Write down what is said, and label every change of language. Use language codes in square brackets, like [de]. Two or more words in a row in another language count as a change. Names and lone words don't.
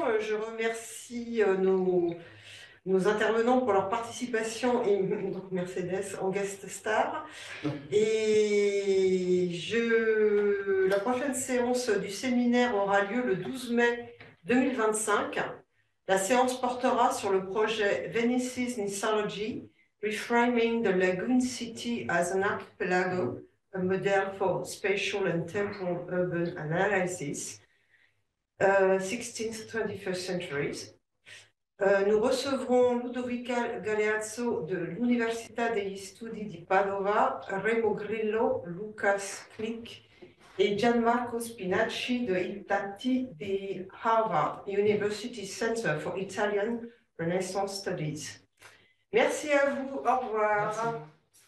[fr] Je remercie nos intervenants pour leur participation et donc Mercedes en guest star. Et la prochaine séance du séminaire aura lieu le 12 mai 2025. La séance portera sur le projet Venice's Mythology, Reframing the Lagoon City as an Archipelago, a model for spatial and temporal urban analysis, 16th-21st centuries. Nous recevrons Ludovica Galeazzo de l'Università degli Studi di Padova, Remo Grillo, Lucas Knick et Gianmarco Spinacci de ITATI di Harvard University Center for Italian Renaissance Studies. Merci à vous, au revoir. Merci.